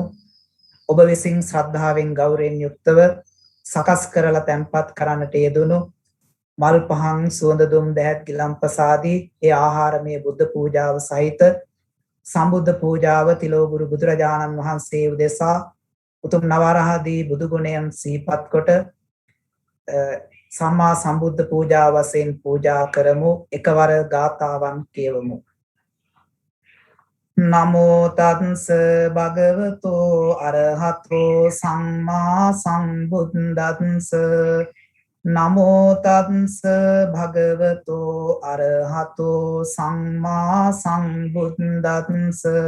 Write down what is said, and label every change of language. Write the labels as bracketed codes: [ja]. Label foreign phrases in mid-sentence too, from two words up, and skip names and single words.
[si] ඔබ විසින් ශ්‍රද්ධාවෙන් ගෞරවයෙන් යුක්තව සකස් කරලා තැන්පත් කරන්නට යෙදුණු මල් පහන් සුවඳ දුම් දැහැත් ගිලම්පසාදී ඒ ආහාරමය බුද්ධ පූජාව සහිත සම්බුද්ධ පූජාව තිලෝගුරු බුදුරජාණන් වහන්සේ උදෙසා උතුම් නවරහදී බුදු ගුණයන් සිහිපත් කොට සම්මා සම්බුද්ධ පූජා වශයෙන් පූජා කරමු. එකවර ගාථාවන් කියවමු. [pi] නමෝ තස්ස භගවතෝ අරහතෝ සම්මා සම්බුද්දස්ස. නමෝ තස්ස භගවතෝ අරහතෝ සම්මා සම්බුද්දස්ස.